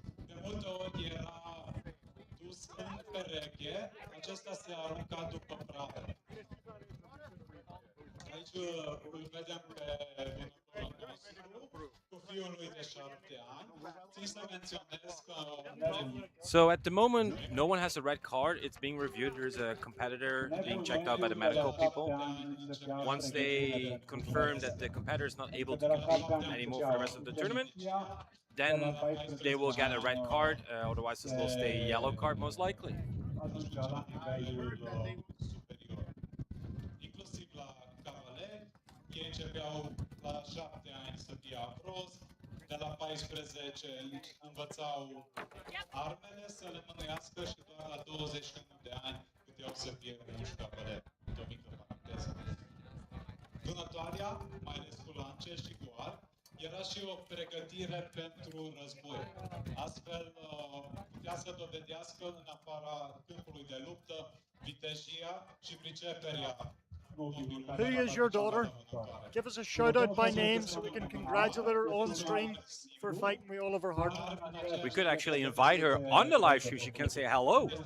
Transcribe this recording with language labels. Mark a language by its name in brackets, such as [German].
[Romanian] De multe ori era dus în pereche, acesta se arunca după pradă. Aici îl vedem pe vânătorul nostru, cu fiului de 7 ani. Țin să menționez că [English] So at the moment, no one has a red card. It's being reviewed. There's a competitor being checked out by the medical people. Once they confirm that the competitor is not able to compete anymore for the rest of the tournament, then they will get a red card. Otherwise, this will stay a yellow card most likely. [Romanian] ajunge la nivelul superior. Inclusiv la cavaleri, ei începeau la 7 ani să fie afros, de la 14 învățau armele să le mânuiască și doar la 21 de ani puteau să fie muși cavaleri. O mică paranteză. Vânătoarea, mai ales cu lance și cu arc, era și o pregătire pentru război. Astfel, putea să dovedească în afara câmpului de luptă vitejia și priceperea. [English] Who is your daughter? Give us a shout out by name so we can congratulate her on stream for fighting with all of her heart. We could actually invite her on the live stream. She can say hello.